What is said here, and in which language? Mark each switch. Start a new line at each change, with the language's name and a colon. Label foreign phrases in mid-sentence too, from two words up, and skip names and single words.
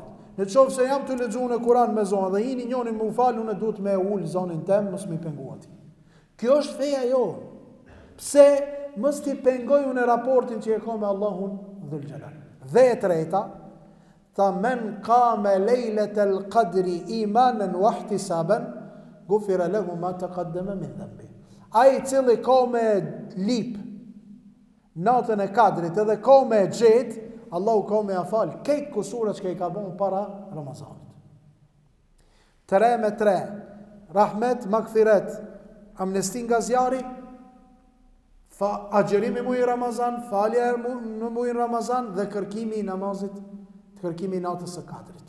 Albanian: Në qoftë se jam të lexuar në Kur'an me zan dhe jini njoni më fal, unë duhet me ul zanin tem, mos më penguati. Kjo është feja jonë. Pse mos ti pengoj unë raportin që e ka me Allahun
Arabic: ذو الجلال.
Albanian: Dhe e treta, tha
Arabic: من قام ليلة القدر إيمانا واحتسابا غفر له ما تقدم من ذنب.
Albanian: Ai cili ka me lip natën e kadrit edhe ka me gjet, Allahu ka me afal këtë kusurat që i ka bën para Ramazanit. 3 me 3, rahmet, magfiret, amnesti nga zjarri, agjerimi muaj Ramazan, falja në muaj Ramazan dhe kërkimi i namazit, kërkimi i natës së kadrit.